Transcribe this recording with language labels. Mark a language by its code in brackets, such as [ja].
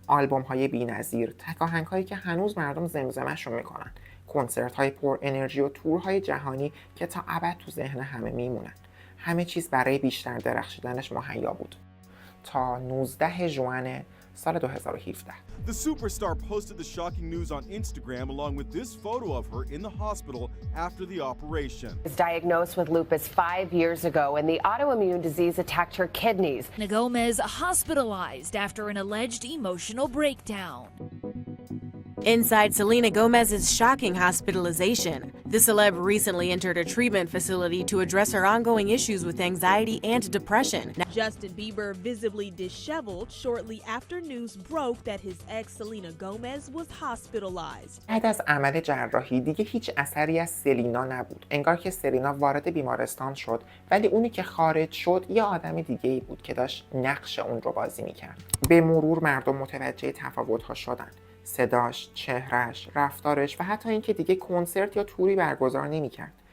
[fa] آلبوم‌های بی‌نظیر، تک آهنگ‌هایی که هنوز مردم زمزمه‌شون میکنن، کنسرت‌های پر انرژی و تورهای جهانی که تا ابد تو ذهن همه میمونن. همه چیز برای بیشتر درخشیدنش مهیا بود تا 19 ژوئن سال 2017. [en] The superstar posted the shocking news on Instagram along with this photo of her in the hospital after the operation. Was diagnosed with lupus 5 years ago, and the autoimmune disease attacked her kidneys. Gomez hospitalized after an alleged emotional breakdown. Inside Selena Gomez's shocking hospitalization, the celeb recently entered a treatment facility to address her ongoing issues with anxiety and depression. Justin Bieber visibly disheveled shortly after news broke that his ex Selena Gomez was hospitalized. [fa] بعد از عمل جراحی دیگه هیچ اثری از سلینا نبود. انگار که سلینا وارد بیمارستان شد، ولی اونی که خارج شد یه آدم دیگه ای بود که داشت نقش اون رو بازی میکرد. به مرور مردم متوجه تفاوت‌ها شدن. صداش، چهرش، رفتارش و حتی اینکه دیگه کنسرت یا توری برگزار نمی‌کرد.